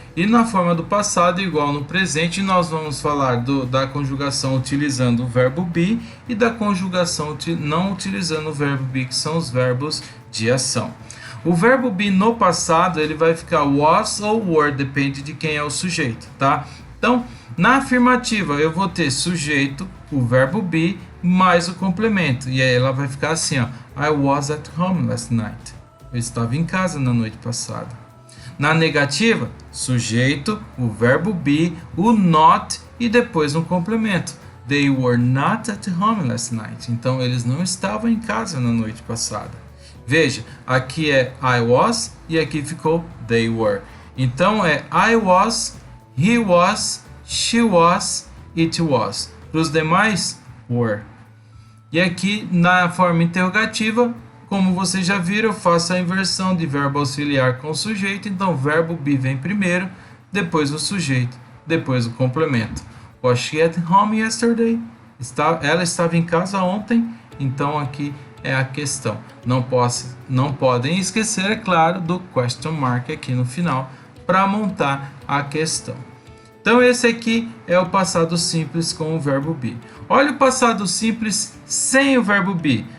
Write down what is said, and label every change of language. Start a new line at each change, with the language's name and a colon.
Portuguese: E na forma do passado, igual no presente, nós vamos falar da conjugação utilizando o verbo be e da conjugação não utilizando o verbo be, que são os verbos de ação. O verbo be no passado, ele vai ficar was ou were, depende de quem é o sujeito, tá? Então, na afirmativa, eu vou ter sujeito, o verbo be, mais o complemento. E aí ela vai ficar assim, ó:
English: I was at home last night.
Portuguese: Eu estava em casa na noite passada. Na negativa, sujeito, o verbo be, o not e depois um complemento.
English: They were not at home last night.
Portuguese: Então, eles não estavam em casa na noite passada. Veja, aqui é
English: I was
Portuguese: e aqui ficou
English: they were.
Portuguese: Então, é
English: I was, he was, she was, it was.
Portuguese: Para os demais, were. E aqui, na forma interrogativa, como vocês já viram, eu faço a inversão de verbo auxiliar com o sujeito. Então, o verbo be vem primeiro, depois o sujeito, depois o complemento.
English: Was she at home yesterday?
Portuguese: Ela estava em casa ontem. Então, aqui é a questão. Não podem esquecer, é claro, do question mark aqui no final para montar a questão. Então, esse aqui é o passado simples com o verbo be. Olha o passado simples sem o verbo be.